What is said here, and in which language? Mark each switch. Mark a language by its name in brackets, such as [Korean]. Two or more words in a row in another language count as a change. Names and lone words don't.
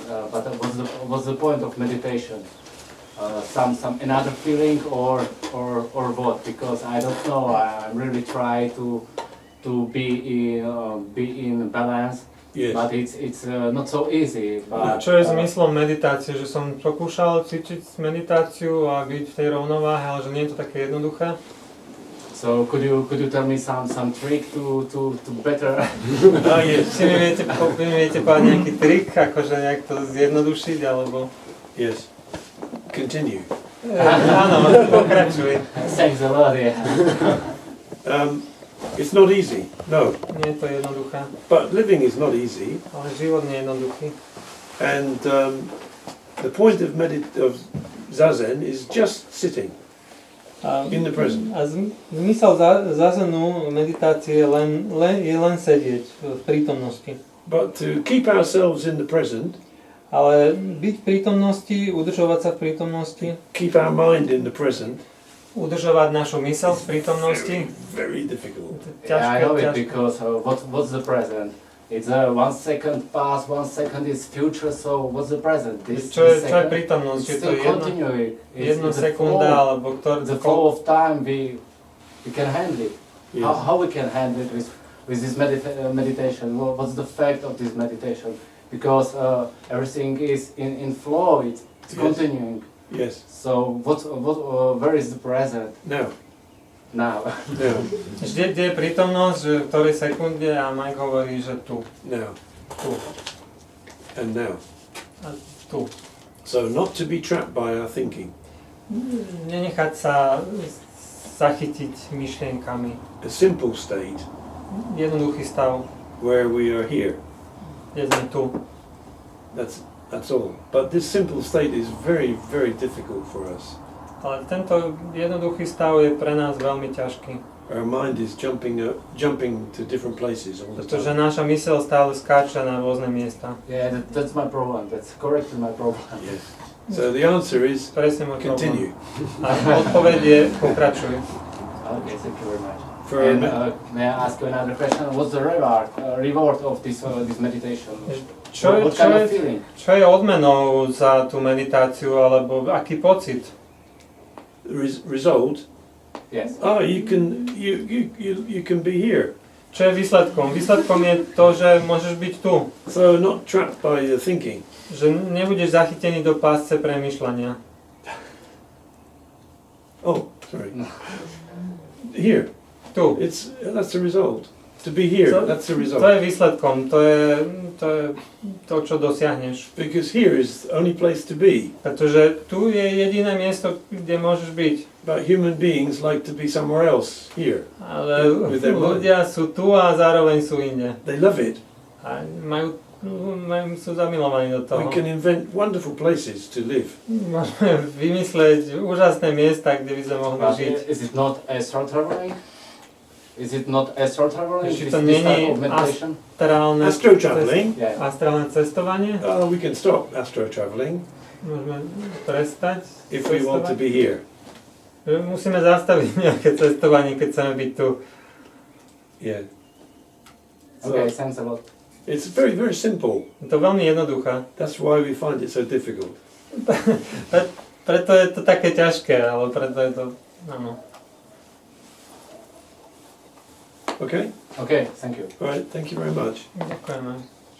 [English] But what's the point of meditation? Some another feeling or what? Because I don't know. I'm really trying to be in balance. Yes. But it's not so easy. But, [Slovak] Čo je zmyslom meditácie? Že som pokúšal cvičiť meditáciu a byť v tej rovnováhe, ale že nie je to také jednoduché. [English] So could you tell me some trick to better? Yes. [Slovak] Či mi viete povedať nejaký trik, akože nejak to zjednodušiť, alebo... [English] Yes. Continue. [Slovak] Áno, pokračuj. [English] Thanks a lot, yeah. It's not easy, no. [Slovak] Nie je to jednoduché, [English] But living is not easy. [Slovak] ale život nie je jednoduchý. [English] And the point of zazen is just sitting in the present. [Slovak] A zmysel zazenu meditácie je len sedieť v prítomnosti. [English] But to keep ourselves in the present, [Slovak] Ale byť v prítomnosti, udržovať sa v prítomnosti, [English] keep our mind in the present, [Slovak] udržovať našu myseľ v prítomnosti, [English] very difficult. Yeah, I know it [Slovak] ťažké. [English] because what's the present? It's 1 second past, 1 second is future. So what's the present? [Slovak] Čo je [English] second, [Slovak] prítomnosť? [English] it's [Slovak] Je to [English] still continuing. [Slovak] jedna [English] It's [Slovak] sekunda, alebo [English] the flow of time. We can handle it. Yes. How we can handle it with this meditation? What's the fact of this meditation? Because everything is in flow. It's Yes. continuing. Yes. So where is the present Now. now? Now. [Slovak] Kde je prítomnosť, že v ktorej sekunde a Mike hovorí, že tu, [English] Now. [Slovak] tu [English] And now. [Slovak] a tu. [English] So not to be trapped by our thinking. [Slovak] Nenechať sa zachytiť myšlienkami. [English] A simple state [Slovak] Jednoduchý stav, [English] where we are here. [Slovak] kde sme tu. [English] That's all. But this simple state is very, very difficult for us. [Slovak] Ale tento jednoduchý stav je pre nás veľmi ťažký. [English] Our mind is jumping to different places all the [Slovak] Pretože [English] time. [Slovak] naša myseľ stále skáče na rôzne miesta. [English] Yeah, that's my problem. That's correctly my problem. Yes. So the answer is [Slovak] Presne môj problém. [English] continue. [Slovak] A odpoveď je pokračuj. [English] Okay, thank you very much. For And may I ask you another question? What's the reward of this meditation? What kind of feeling? [Slovak] Čo je odmenou za tú meditáciu, alebo aký pocit? [English] result, Yes. you can be here. [Slovak] Čo je výsledkom? Výsledkom je to, že môžeš byť tu. [English] So not trapped by your thinking. [Slovak] Že nebudeš zachytený do pásce premýšľania. [English] Oh, sorry. Here. [Slovak] Tu. [English] That's the result. To be here, that's the result. [Slovak] To je výsledkom, to je to, čo dosiahneš. [English] Because here is the only place to be. [Slovak] Pretože tu je jediné miesto, kde môžeš byť. [English] But human beings like to be somewhere else, here. [Slovak] Ale ľudia sú tu a zároveň sú inde. [English] They love it. [Slovak] A sú zamilovaní do toho. [English] We can invent wonderful places to live. [Slovak] Môžeme vymysleť úžasné miesta, kde by sme mohli žiť. [English] Is it not astral traveling? Is it not astral traveling? [Slovak] Či to není [English] Astro traveling? [Slovak] astrálne cestovanie? [English] We can stop astro traveling [Slovak] Môžeme prestať [English] if we want to be here. [Slovak] Musíme zastaviť nejaké cestovanie, keď chceme byť tu. [English] Yeah. Okay, thanks a lot. It's very, very simple. [Slovak] Je to veľmi jednoduché. [English] That's why we find it so difficult. [Slovak] Preto je to také ťažké, ale preto je to, áno. [English] Okay? Okay, thank you. All right, thank you very much. [Slovak] Ďakujeme.